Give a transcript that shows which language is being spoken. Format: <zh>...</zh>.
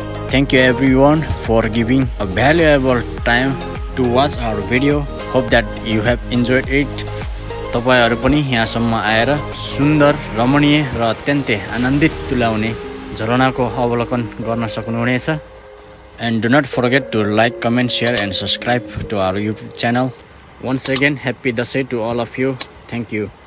<en>Thank you everyone for giving a valuable time to watch our video. Hope that you have enjoyed it.</en> <ne>तपाईहरु पनि यहाँसम्म आएर सुन्दर, रमणीय र अत्यन्तै आनन्दित तुल्याउने झरनाको अवलोकन गर्न सक्नुहुनेछ।</ne> <en>And do not forget to like, comment, share and subscribe to our YouTube channel. Once again, happy Dasai to all of you. Thank you.</en>